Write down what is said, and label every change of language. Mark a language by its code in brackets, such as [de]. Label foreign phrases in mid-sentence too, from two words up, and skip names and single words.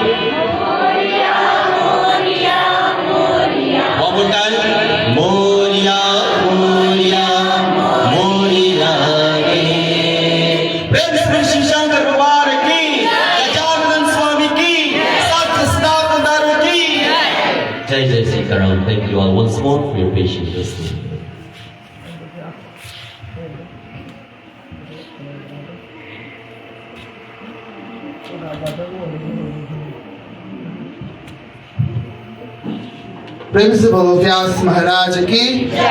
[en] One more time. [mr] मोरया, मोरया, मोरया रे. [hi] प्रेम से श्री शंकर भगवान की, गजानंद स्वामी की, सत्संग की. जय जय सीताराम. [en] Thank you all once more for your patient listening. [hi] Principal Vyas Maharaj ki.